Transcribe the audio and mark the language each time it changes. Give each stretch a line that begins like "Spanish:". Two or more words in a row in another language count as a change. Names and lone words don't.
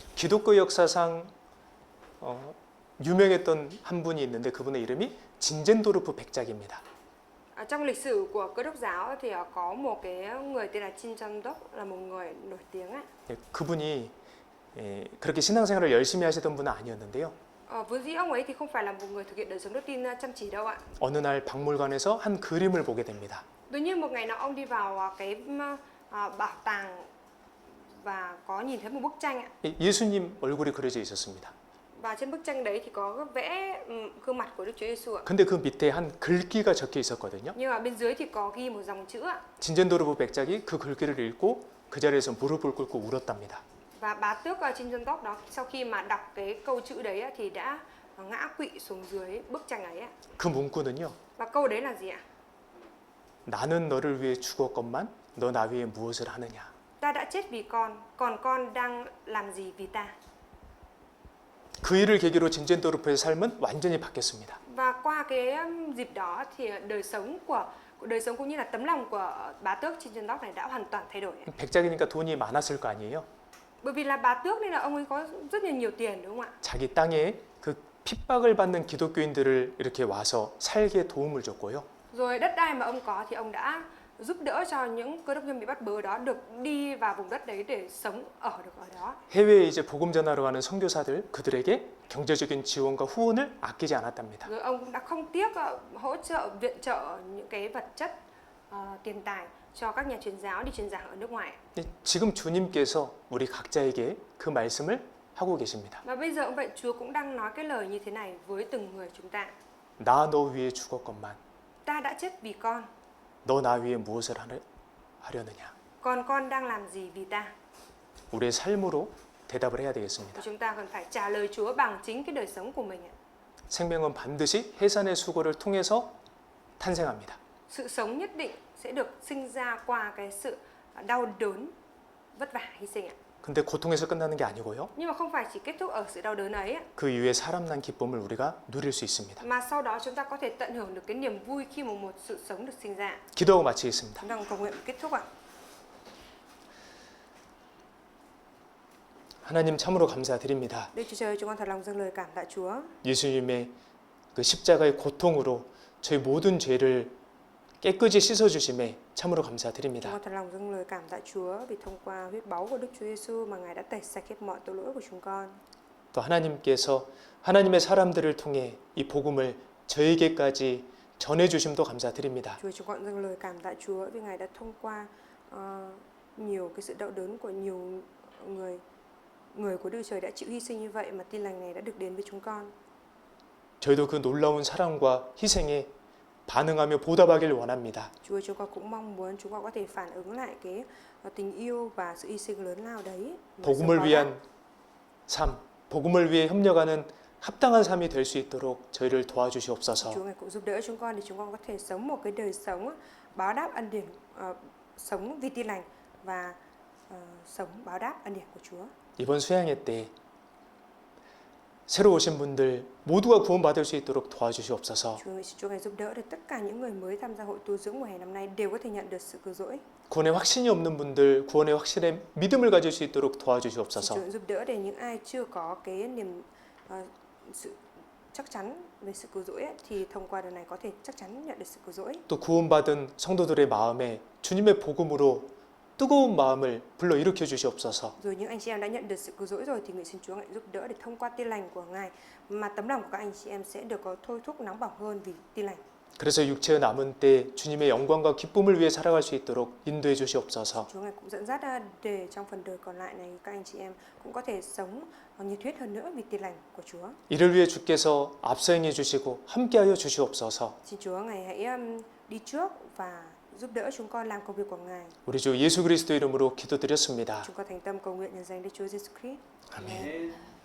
Korean: 기독교 역사상 유명했던 한 분이 있는데 그분의 이름이 진젠도르프 백작입니다.
Vietnamese: Trong lịch sử của Cơ đốc giáo thì có một cái người tên là Chin Chon Dok, là một người nổi tiếng ạ.
Korean: 그분이 그렇게 신앙생활을 열심히 하시던 분은 아니었는데요.
Vietnamese: Vốn dĩ ông ấy thì không phải là một người thực hiện đời sống đức tin chăm chỉ đâu ạ.
Korean: 어느 날 박물관에서 한 그림을 보게 됩니다.
Vietnamese: Tự nhiên một ngày nào ông đi vào cái bảo tàng và có nhìn thấy một bức tranh ạ.
Korean: 예수님 얼굴이 그려져 있었습니다.
Vietnamese: Và trên bức tranh đấy thì có vẽ gương mặt của Đức Chúa Giêsu ạ.
Korean: 근데 그 밑에 한 글귀가 적혀 있었거든요.
Vietnamese: Nhưng mà bên dưới thì có ghi một dòng chữ ạ.
Korean: 진젠도르프 백작이 그 글귀를 읽고 그 자리에서 무릎을 꿇고 울었답니다.
Vietnamese: Và bá tước Chin Chon Dok đó sau khi mà đọc cái câu chữ đấy á, thì đã ngã quỵ xuống dưới bức tranh ấy ạ.
Korean: 그 문구는요.
Vietnamese: Và câu đấy là gì ạ?
Korean: 나는 너를 위해 죽었건만 너 나 위해 무엇을 하느냐.
Vietnamese: Ta đã chết vì con, còn con đang làm gì vì ta?
Korean: 그 일을 계기로 진젠도르프의 삶은 완전히 바뀌었습니다.
Vietnamese: Và qua cái dịp đó thì đời sống cũng như là tấm lòng của bá tước Chin Chon Dok này đã hoàn toàn thay đổi.
Korean: 백작이니까 돈이 많았을 거 아니에요.
Vietnamese: Bởi vì là bá tước nên là ông ấy có rất là nhiều tiền đúng không ạ?
Korean: 자기 땅에 그 핍박을 받는 기독교인들을 이렇게 와서 살게 도움을 줬고요.
Vietnamese: Rồi đất đai mà ông có thì ông đã giúp đỡ cho những cơ đốc nhân bị bắt bớ đó được đi vào vùng đất đấy để sống được ở đó.
Korean: 해외에 이제 복음 전하러 가는 선교사들 그들에게 경제적인 지원과 후원을 아끼지 않았답니다.
Vietnamese: Rồi ông cũng đã không tiếc hỗ trợ viện trợ những cái vật chất tiền tài cho các nhà truyền giáo đi truyền giảng ở nước ngoài.
Korean: 지금 주님께서 우리 각자에게 그 말씀을 하고 계십니다.
Vietnamese: Và bây giờ ông vậy Chúa cũng đang nói cái lời như thế này với từng người chúng ta.
Korean: 나 너 위해 죽었건만
Vietnamese: Ta đã chết vì con.
Korean: 너 나 위해 무엇을 하려느냐.
Vietnamese: Còn con đang làm gì vì ta?
Korean: 우리의 삶으로 대답을 해야 되겠습니다.
Vietnamese: Chúng ta cần phải trả lời Chúa bằng chính cái đời sống của mình.
Korean: 생명은 반드시 해산의 수고를 통해서 탄생합니다.
Vietnamese: Sự sống nhất định sẽ được sinh ra qua cái sự đau đớn, vất vả, hy sinh ạ.
Korean: 근데 고통에서 끝나는 게 아니고요.
Vietnamese: Nhưng mà không phải chỉ kết thúc ở sự đau đớn ấy ạ.
Korean: 그 이후에 사람 난 기쁨을 우리가 누릴 수 있습니다.
Vietnamese: Mà sau đó chúng ta có thể tận hưởng được cái niềm vui khi mà một sự sống được sinh ra.
Korean: 기도하고 마치겠습니다.
Vietnamese: Chúng ta cầu nguyện kết thúc ạ.
Korean: 하나님 참으로 감사드립니다.
Vietnamese: Đức Chúa Trời, chúng con thật lòng dâng lời cảm tạ Chúa.
Korean: 예수님의 그 십자가의 고통으로 저희 모든 죄를 깨끗이 씻어 주심에 참으로
Vietnamese: Chúng
Korean: 감사드립니다.
Vietnamese: con thật lòng dâng lời cảm tạ Chúa vì thông qua huyết báu của Đức Chúa Giêsu mà Ngài đã tẩy sạch hết mọi tội lỗi của chúng con.
Korean: 또 하나님께서 하나님의 사람들을 통해 이 복음을 저에게까지 전해 주심도 감사드립니다.
Vietnamese: Chúa, chúng con dâng lời cảm tạ Chúa vì Ngài đã thông qua nhiều cái sự đau đớn của nhiều người của Đức Trời đã chịu hy sinh như vậy mà tin lành này đã được đến với chúng con.
Korean: 저희도 그 놀라운 사랑과 희생에 반응하며 보답하길 원합니다.
Vietnamese: Chúa, chúng con cũng mong muốn chúng con có thể phản ứng lại cái tình yêu và sự hy sinh lớn lao đấy.
Korean: 복음을 위한 삶, 복음을 위해 협력하는 합당한 삶이 될 수 있도록 저희를 도와주시옵소서.
Vietnamese: Chúa ngài cũng giúp đỡ chúng con để chúng con có thể sống một cái đời sống báo đáp ân điển, sống vì tin lành và sống báo đáp ân điển của Chúa.
Korean: 이번 수양회 때 새로 오신 분들 모두가 구원받을 수 있도록 도와주시옵소서.
Vietnamese: Chúa ngài giúp đỡ để tất cả những người mới tham gia hội tu dưỡng mùa hè năm nay đều có thể nhận được sự cứu rỗi.
Korean: 구원에 확신이 없는 분들 구원에 확실한 믿음을 가질 수 있도록 도와주시옵소서.
Vietnamese: Chúa giúp đỡ để những ai chưa có cái niềm sự chắc chắn về sự cứu rỗi ấy, thì thông qua điều này có thể chắc chắn nhận được sự cứu rỗi.
Korean: 또 구원받은 성도들의 마음에 주님의 복음으로 뜨거운 마음을 불러일으켜 주시옵소서.
Vietnamese: Rồi những anh chị em đã nhận được sự cứu rỗi rồi thì nguyện xin Chúa ngài giúp đỡ để thông qua tin lành của Ngài mà tấm lòng của các anh chị em sẽ được có thôi thúc nóng bỏng hơn vì tin lành.
Korean: 그래서 육체의 남은 때 주님의 영광과 기쁨을 위해 살아갈 수 있도록 인도해 주시옵소서.
Vietnamese: Chúa ngài cũng dẫn dắt để trong phần đời còn lại này các anh chị em cũng có thể sống nhiệt huyết hơn nữa vì tin lành của Chúa.
Korean: 이를 위해 주께서 앞서 행해 주시고 함께하여 주시옵소서.
Vietnamese: Xin Chúa ngài hãy đi trước và giúp đỡ chúng con làm công việc của Ngài.
Korean: 우리 주 예수 그리스도 이름으로 기도드렸습니다.
Vietnamese: Chúng con thành tâm cầu nguyện nhân danh Đức Chúa Giêsu Christ.
Korean: 아멘.